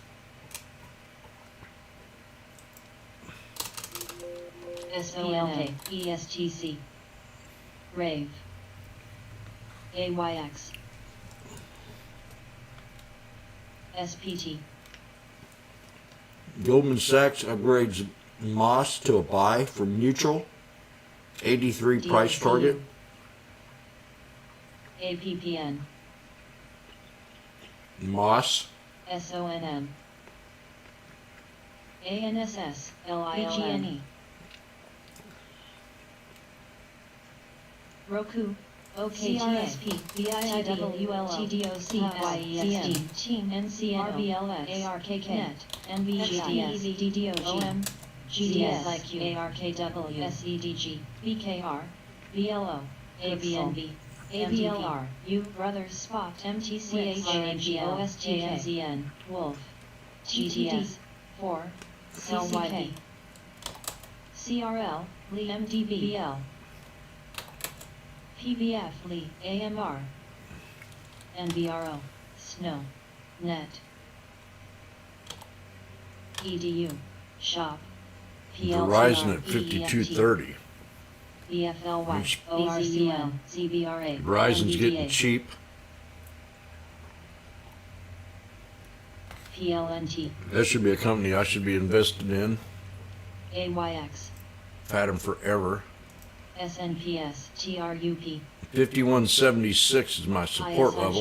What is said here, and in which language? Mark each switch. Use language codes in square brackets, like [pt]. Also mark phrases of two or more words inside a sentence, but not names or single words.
[en] SOLK, ESTC, Rave, AYX, SPT, Goldman Sachs upgrades Moss to a buy from neutral. 83 price DSCU, target. APPN, Moss. SONM, ANSS, LILN, Roku, OKTSP, BIIWL, TDOC, Team, NCNO, RBLX, ARKK, Net, NVGIS, DDOG, GDSIQ, ARKW, SEDG, BKR, BLO, ABNB, ABLR, U Brothers Spot, MTCH, OSTKZN, Wolf, GTS, 4, CCK, CRL, Lee MDBL, PBF Lee, AMR, NBRO, Snow, Net, EDU, Shop, Verizon at PLCR, 5230. BFLY, ORCL, CBRA, Verizon's getting NVDA, cheap. PLNT, That should be a company I should be invested in. AYX, I've had them forever. SNPS, TRUP, 5176 is my support level.